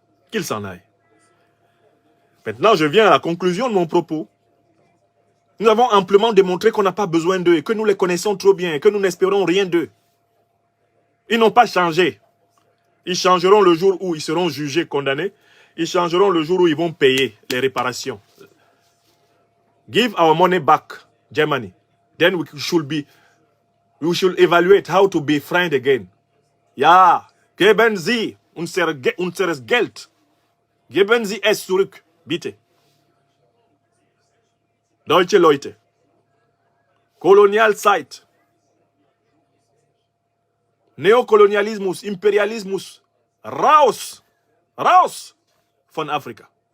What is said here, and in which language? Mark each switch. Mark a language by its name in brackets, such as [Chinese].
[French] Qu'il s'en aille. Maintenant, je viens à la conclusion de mon propos. Nous avons amplement démontré qu'on n'a pas besoin d'eux et que nous les connaissons trop bien et que nous n'espérons rien d'eux. Ils n'ont pas changé. Ils changeront le jour où ils seront jugés, condamnés. Ils changeront le jour où ils vont payer les réparations. [English] Give our money back, Germany. Then we should evaluate how to be friends again. [German] Ja, geben Sie unseres Geld. Geben Sie es zurück, bitte. Deutsche Leute. Kolonialzeit. Neokolonialismus, Imperialismus. Raus! Raus! von Afrika.